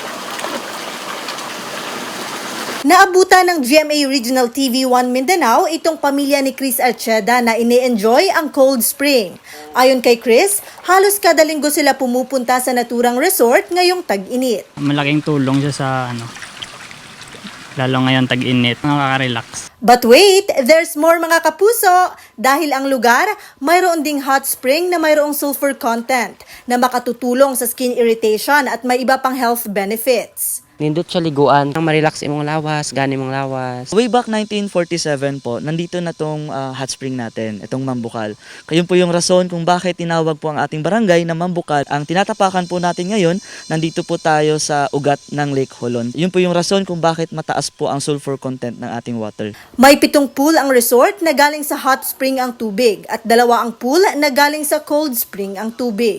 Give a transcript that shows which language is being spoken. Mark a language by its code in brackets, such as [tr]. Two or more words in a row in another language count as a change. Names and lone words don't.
[tl] Naabutan ng GMA Regional TV 1 Mindanao itong pamilya ni Chris Archeda na ini-enjoy ang [en] cold spring. [tl] Ayon kay Chris, halos kada linggo sila pumupunta sa naturang resort ngayong tag-init. Malaking tulong siya sa lalo ngayon tag-init, nakaka-relax. [en] But wait, there's more [tl] mga kapuso! Dahil ang lugar, mayroon ding hot spring na mayroong [en] sulfur content [tl] na makatutulong sa [en] skin irritation [tl] at may iba pang [en] health benefits. [ceb] Nindot siya liguan, ma-relax imong lawas, gani mong lawas. [en] Way back [tl] 1947 po, nandito na tong [en] hot spring [tl] natin, itong Mambukal. Kayun po yung rason kung bakit tinawag po ang ating barangay na Mambukal. Ang tinatapakan po natin ngayon, nandito po tayo sa ugat ng Lake Holon. Yun po yung rason kung bakit mataas po ang [en] sulfur content [tl] ng ating water. May 7 pool ang resort na galing sa [en] hot spring [tl] ang tubig at 2 ang pool na galing sa [en] cold spring [tl] ang tubig.